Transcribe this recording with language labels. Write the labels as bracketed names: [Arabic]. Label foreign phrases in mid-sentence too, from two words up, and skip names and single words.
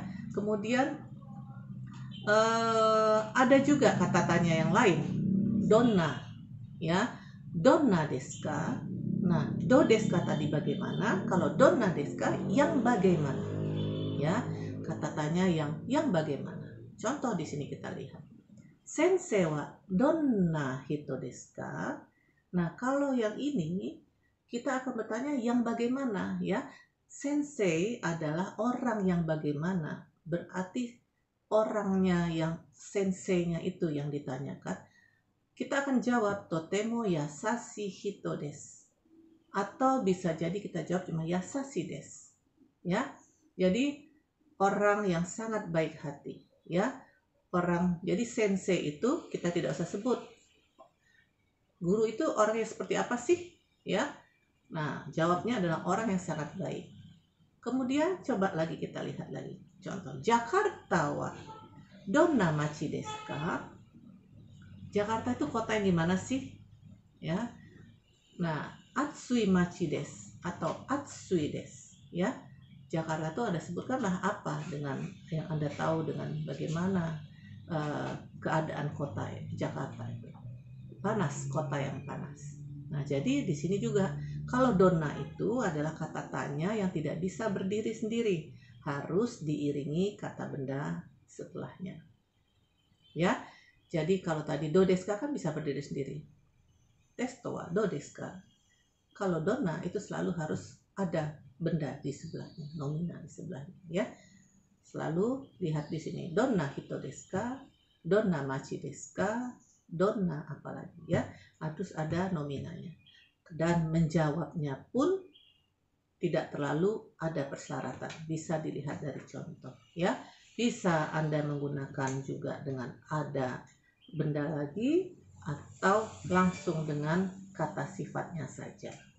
[Indonesian] Kemudian ada juga kata tanya yang lain, donna, ya. [Japanese] どんなですか? [Indonesian] Nah, [Japanese] どうですか [Indonesian] tadi bagaimana? Kalau [Japanese] どんなですか, [Indonesian] yang bagaimana? Ya, kata tanya yang bagaimana. Contoh di sini kita lihat. [Japanese] 先生はどんな人ですか? [Indonesian] Nah, kalau yang ini kita akan bertanya yang bagaimana, ya. Sensei adalah orang yang bagaimana. Berarti orangnya yang senseinya itu yang ditanyakan. Kita akan jawab [Japanese] とても優しい人です. [Indonesian] Atau bisa jadi kita jawab cuma [Japanese] 優しいです. [Indonesian] Ya. Jadi orang yang sangat baik hati, ya. Jadi sensei itu kita tidak usah sebut. Guru itu orang yang seperti apa sih, ya? Nah, jawabnya adalah orang yang sangat baik. Kemudian coba lagi kita lihat lagi. [Japanese] Contoh, ジャカルタはどんな町ですか? [Indonesian] Jakarta itu kota yang gimana sih? Ya. Nah, [Japanese] 暑い町です atau 暑いです, [Indonesian] ya. Jakarta itu Anda sebutkanlah apa dengan yang Anda tahu dengan bagaimana keadaan kota Jakarta itu. Panas, kota yang panas. Nah, jadi di sini juga kalau donna itu adalah kata tanya yang tidak bisa berdiri sendiri, harus diiringi kata benda setelahnya. Ya. Jadi kalau tadi [Japanese] どうですか [Indonesian] kan bisa berdiri sendiri. [Japanese] テストはどうですか? [Indonesian] Kalau donna itu selalu harus ada benda di sebelahnya, nomina di sebelahnya, ya. Selalu lihat di sini, [Japanese] どんな人ですか, どんな町ですか, [Indonesian] donna apalagi, ya. Harus ada nominanya. Dan menjawabnya pun tidak terlalu ada persyaratan, bisa dilihat dari contoh, ya. Bisa Anda menggunakan juga dengan ada benda lagi atau langsung dengan kata sifatnya saja.